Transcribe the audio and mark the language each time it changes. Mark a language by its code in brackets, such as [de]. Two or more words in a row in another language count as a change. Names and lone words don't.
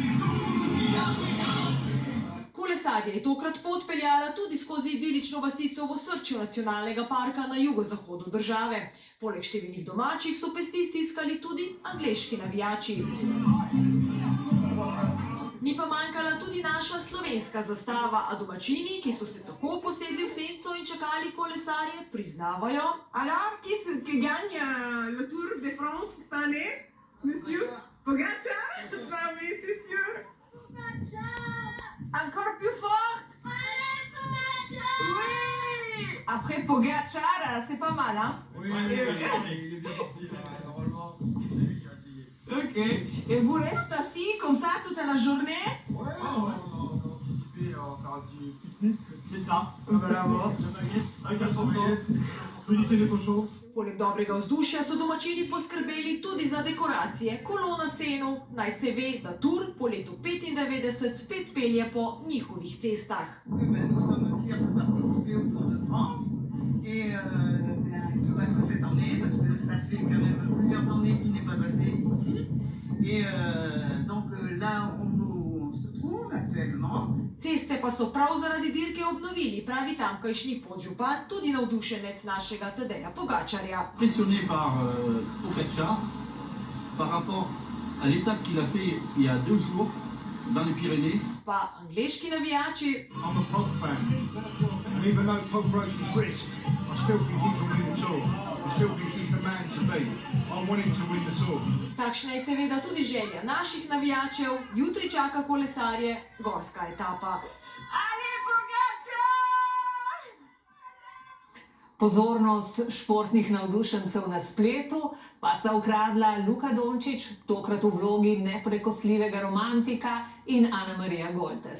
[sl] Kolesarje je tokrat pot peljala tudi skozi idilično vasico v osrčju nacionalnega parka na jugozahodu države. Poleg številnih domačih so pesti stiskali tudi angleški navijači. Ni pa manjkala tudi naša slovenska zastava, a domačini, ki so se tako posedli v senco in čakali kolesarje, priznavajo. [fr] Alors, qui gagne le Tour de France cette année? Monsieur Pogačar? Bah oui, c'est sûr. Pogačar! Encore plus fort! Allez, Pogačar! Oui! Après Pogačar, c'est pas mal, hein? Oui, il est bien parti, normalement, c'est lui qui a plié. Ok. Et vous restez assis comme ça toute la journée? Ouais, on a anticipé à faire un petit pique-nique. C'est ça. Bravo. Avec un sandwich, petit téléto chaud. [sl] Poleg dobrega vzdušja so domačini poskrbeli tudi za dekoracije. Kolo na senu, naj se ve, da Tour po letu 95 spet pelje po njihovih cestah. [fr] Nous sommes fiers de participer au Tour de France et qui passe cette année parce que ça fait quand même plusieurs années qu'il n'est pas passé ici. Et donc là on se trouve actuellement. [sl] Ceste pa so prav zaradi dirke obnovili, pravi tamkajšnji podžupan, tudi navdušenec našega Tadeja Pogačarja. [fr] Impressionné par Pogačar par rapport à l'étape qu'il a fait il y a 2 jours dans les Pyrénées. [sl] Pa angleški navijači. [en] I'm a Pog fan. And even though Pog broke his wrist, I still think he can win the Tour. I still think he's the man to beat. I want him to win the Tour. [sl] Takšna je seveda tudi želja naših navijačev. Jutri čaka kolesarje gorska etapa. [fr] Allez, Pogačar! [sl] Pozornost športnih navdušencev na spletu pa sta ukradla Luka Dončić, tokrat v vlogi neprekosljivega romantika, in Ana Marija Goltes.